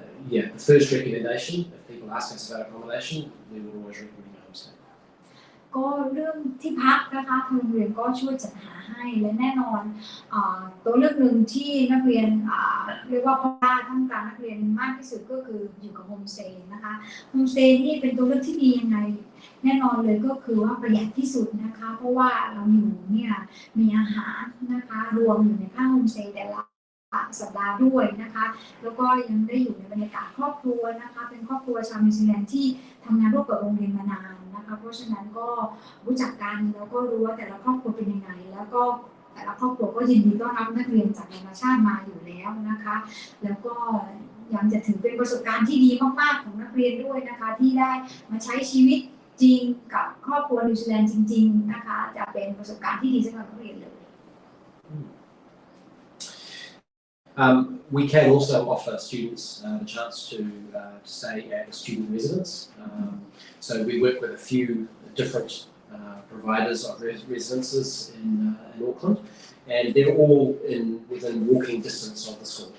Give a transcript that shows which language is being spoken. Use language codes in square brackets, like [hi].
[en] The first recommendation, if people ask us about accommodation, we will always recommend homestay. [th] ก็เรื่องที่พักนะคะทางโรงเรียนก็ช่วยจัดหาให้และแน่นอนตัวเลือกหนึ่งที่นักเรียนเรียกว่าพ่อบ้านต้องการนักเรียนมากที่สุดก็คืออยู่กับโฮมสเตย์นะคะโฮมสเตย์นี่เป็นตัวเลือกที่ดียังไงแน่นอนเลยก็คือว่าประหยัดที่สุดนะคะเพราะว่าเราอยู่เนี่ยมีอาหารนะคะรวมอยู่ในค่าโฮมสเตย์แต่ละ สัปดาห์ด้วยนะคะแล้วก็ยังได้อยู่ในบรรยากาศครอบครัวนะคะเป็นครอบครัวชาวนิวซีแลนด์ที่ทำงานร่วมกับโรงเรียนมานานนะคะเพราะฉะนั้นก็รู้จักกันแล้วก็รู้ว่าแต่ละครอบครัวเป็นยังไงแล้วก็แต่ละครอบครัวก็ยินดีต้อนรับนักเรียนจากนานาชาติมาอยู่แล้วนะคะแล้วก็ยังจะถือเป็นประสบการณ์ที่ดีมากๆของนักเรียนด้วยนะคะที่ได้มาใช้ชีวิตจริงกับครอบครัวนิวซีแลนด์จริงๆนะคะจะเป็นประสบการณ์ที่ดีสำหรับนักเรียนเลย [en] We can also offer students the chance to stay at a student residence. So we work with a few different providers of residences in Auckland, and they're all within walking distance of the school.